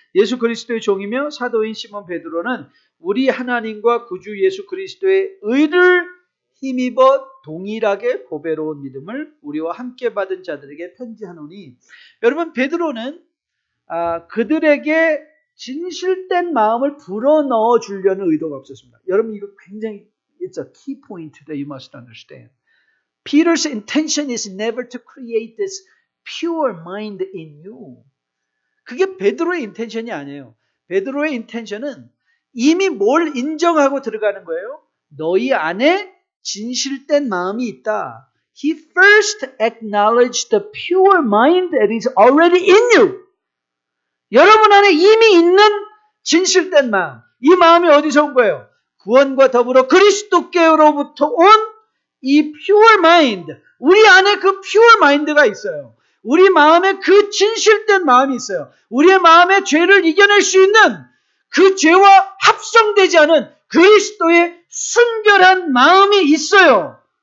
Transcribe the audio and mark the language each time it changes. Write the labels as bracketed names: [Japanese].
[Korean] 예수 그리스도의 종이며 사도인 시몬 베드로는 우리 하나님과 구주 예수 그리스도의 의를 힘입어 동일하게 보배로운 믿음을 우리와 함께 받은 자들에게 편지하노니. 여러분, 베드로는 그들에게 진실된 마음을 불어넣어 주려는 의도가 없었습니다. 여러분, 이거 굉장히 [English] it's a key point that you must understand. Peter's intention is never to create this pure mind in you. [Korean] 그게 베드로의 인텐션이 아니에요. 베드로의 인텐션은 이미 뭘 인정하고 들어가는 거예요? 너희 안에 진실된 마음이 있다. [English] He first acknowledged the pure mind that is already in you. 여러분 [Korean] 안에 이미 있는 진실된 마음. 이 마음이 어디서 온 거예요? 구원과 더불어 그리스도께로부터 온 이 pure mind. 우리 안에 그 pure mind가 있어요. 우리 마음에 그 진실된 마음이 있어요. 우리의 마음에 죄를 이겨낼 수 있는 그 죄와 합성되지 않은 그리스도의 순결한 마음이 있어요.